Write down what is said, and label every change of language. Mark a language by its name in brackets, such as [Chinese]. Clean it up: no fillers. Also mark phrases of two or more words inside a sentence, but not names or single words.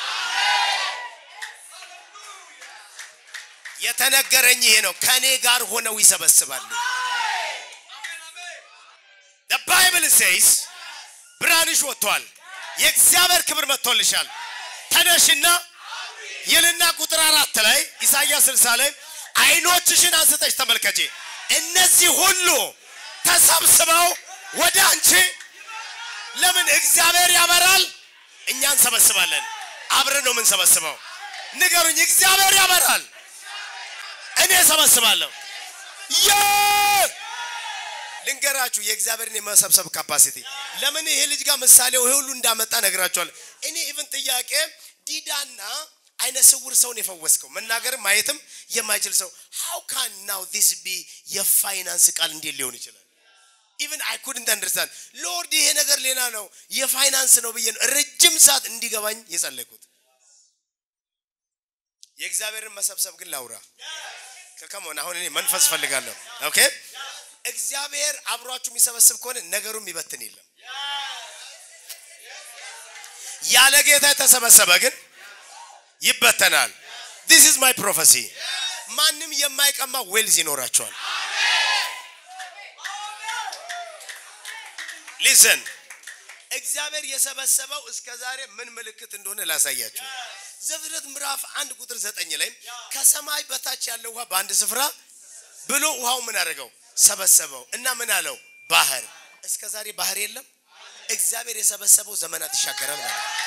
[Amharic] የተነገረኝ ይሄ ነው ከኔ ጋር ሆነው ይሰበስባሉ [English] the bible says [Amharic] ብራንሽ ወጥቷል የእግዚአብሔር ክብር መጥቶልሻል ተነሽና ይልና ቁጥር 4 ላይ ኢሳይያስ 60 ላይ አይኖችሽን አንስተሽ ተመልከቺ እነዚህ ሁሉ ተሰብስበው ወደ አንቺ ለምን እግዚአብሔር ያበራል እኛን ሰበስባለን አብረን ነው ምን ሰበስበው ንገሩኝ እግዚአብሔር ያበራል እኔ ሰበስባለሁ ልንገራችሁ የእግዚአብሔርን የመሰብሰብ ካፓሲቲ ለምን ይሄ ልጅ ጋር ምሳሌው ይሄ ሁሉ እንዳመጣ ነግራችኋለሁ እኔ ኢቭን ጥያቄ ዲዳና አይነ ስውር ሰውን የፈወስከው መናገር ማየትም የማይችል ሰው [English] how can now this be your finance [Amharic] ቃል እንዴት ሊሆን ይችላል [English] even I couldn't understand lord [Amharic] ይሄ ነገር ሌላ ነው የፋይናንስ ነው ብዬ ረጅም ሰዓት እንዲገባኝ የጸለይኩት የእግዚአብሔርን መሰብሰብ ግን ላውራ ከከመሆነ አሁን እኔ መንፈስ ፈልጋለሁ ኦኬ እግዚአብሔር አብሯችሁ የሚሰበስብ ከሆነ ነገሩም ይበትን የለም ያለ ጌታ ተሰበሰበ ግን ይበተናል [English] this is my prophecy [Amharic] ማንንም የማይቀማ ዌልዝ ይኖራቸዋል listen እግዚአብሔር የሰበሰበው እስከዛሬ ምን ምልክት እንደሆነ ላሳያችሁ ዘፍጥረት ምዕራፍ 1 ቁጥር 9 ላይ ከሰማይ በታች ያለው ውሃ በአንድ ስፍራ ብሎ ውሃው ምን አደረገው ሰበሰበው እና ምን አለው ባህር እስከዛሬ ባህር የለም እግዚአብሔር የሰበሰበው ዘመናት ይሻገራል ማለት